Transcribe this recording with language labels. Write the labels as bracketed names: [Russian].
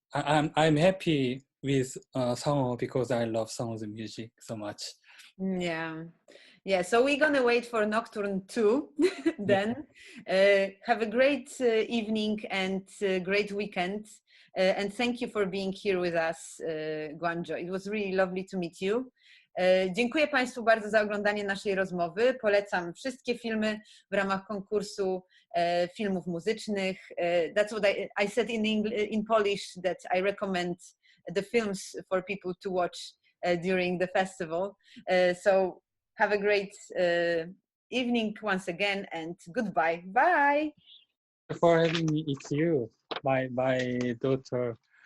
[English] I'm happy with Sangho because I love Sangho's music so much. Yeah, yeah. So we're gonna wait for Nocturne 2 then. Have a great evening and great weekend. And thank you for being here with us, Guangzhou. It was really lovely to meet you. [Polish] Dziękuję Państwu bardzo za oglądanie naszej rozmowy. Polecam wszystkie filmy w ramach konkursu filmów muzycznych. [English] That's what I said in Polish, that I recommend the films for people to watch during the festival. So have a great evening once again, and goodbye. Bye. Thank you for having me. It's you, my daughter.